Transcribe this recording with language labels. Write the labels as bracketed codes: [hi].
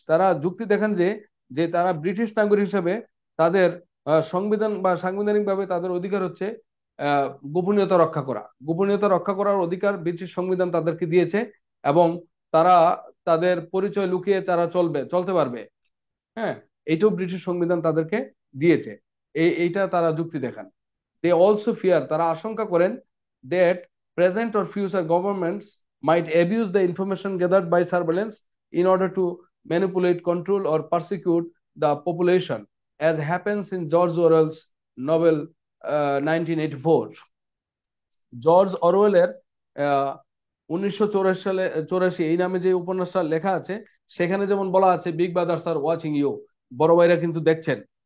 [bn] তারা যুক্তি দেখান যে তারা ব্রিটিশ নাগরিক হিসেবে তাদের সংবিধান বা সাংবিধানিকভাবে তাদের অধিকার হচ্ছে গোপনীয়তা রক্ষা করার অধিকার ব্রিটিশ সংবিধান তাদেরকে দিয়েছে, এবং তারা তাদের পরিচয় লুকিয়ে তারা চলতে পারবে। এইটাও ব্রিটিশ সংবিধান তাদেরকে দিয়েছে, এইটা তারা যুক্তি দেখান। [en] They also fear, [bn] তারা আশঙ্কা করেন [en] that present or future governments might abuse the information gathered by surveillance in order to manipulate, control or persecute the population, as happens in George Orwell's novel 1984. [bn] George অরওয়েলের 1984 এই নামে যে উপন্যাসটা লেখা আছে সেখানে যেমন বলা আছে [en] big brothers are watching you, [bn] বড় ভাইরা কিন্তু দেখছেন।